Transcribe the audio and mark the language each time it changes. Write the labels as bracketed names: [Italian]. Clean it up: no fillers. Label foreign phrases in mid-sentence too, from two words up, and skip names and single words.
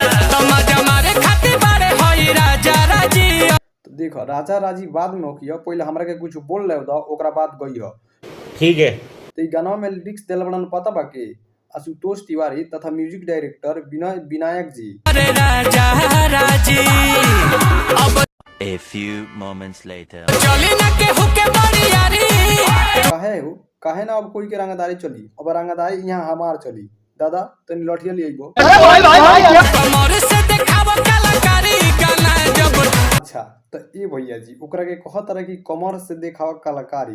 [Bhojpuri] तो देखो राजा राजी बाद में होकियो पहले हमरा के कुछ बोल ले दो ओकरा बाद गई हो। ठीक है। तो ई गाना में लिरिक्स देल बड़न पता बा के आशुतोष तिवारी तथा [English] music director [Bhojpuri] विनायक जी। अरे राजा राजी [English] A few moments later. [Bhojpuri] चली ना के हुके बड़ी यारी काहे ना अब कोई के रंगदारी चली, अब रंगदारी यहाँ हमार चली। दादा तनी लठिया ले आइबो। कमर से देखाव कलाकारी गाना जब। अच्छा तो ए भैया जी ओकरा के कहत रहे कि कमर से देखाव कलाकारी।